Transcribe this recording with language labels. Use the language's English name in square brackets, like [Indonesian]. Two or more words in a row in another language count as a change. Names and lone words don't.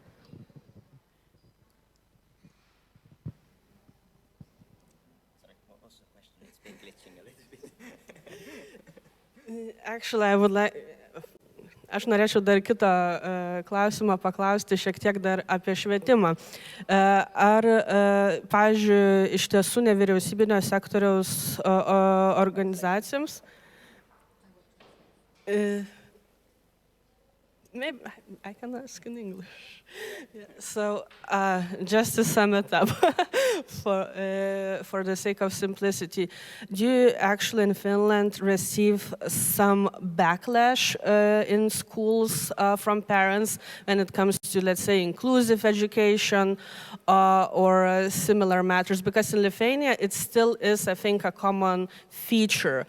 [Lithuanian] Actually, aš norėčiau dar kitą klausimą paklausti šiek tiek dar apie švietimą. Ar, pavyzdžiui, iš tiesų nevyriausybinio sektoriaus organizacijoms, [English] maybe I can ask in English. Yeah. So, just to sum it up, for the sake of simplicity, do you actually in Finland receive some backlash in schools from parents when it comes to, let's say, inclusive education or similar matters, because in Lithuania it still is, I think, a common feature.